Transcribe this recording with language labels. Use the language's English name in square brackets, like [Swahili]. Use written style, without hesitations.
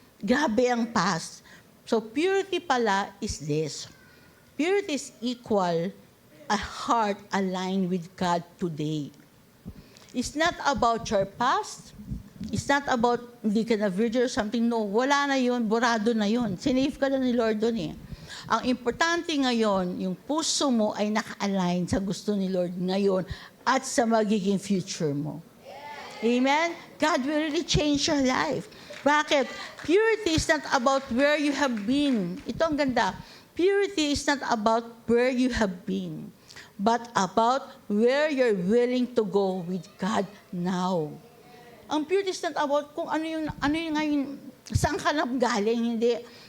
[Filipino] Grabe ang [English] past. So purity pala is this. Purity is equal a heart aligned with God today. It's not about your past. It's not about [Filipino] hindi ka na [English] virgin or something. [Filipino] No, wala na yun. Borado na yun. Sinave ka na ni Lord doon eh. Ang importante ngayon, yung puso mo ay naka-align sa gusto ni Lord ngayon at sa magiging future mo. Amen? [English] God will really change your life. [Filipino] Bakit? [English] Purity is not about where you have been. [Filipino] Ito ang ganda. [English] Purity is not about where you have been, but about where you're willing to go with God now. [Filipino] Ang purity [English] is not about [Filipino] kung ano yung ngayon, saan ka galing, hindi.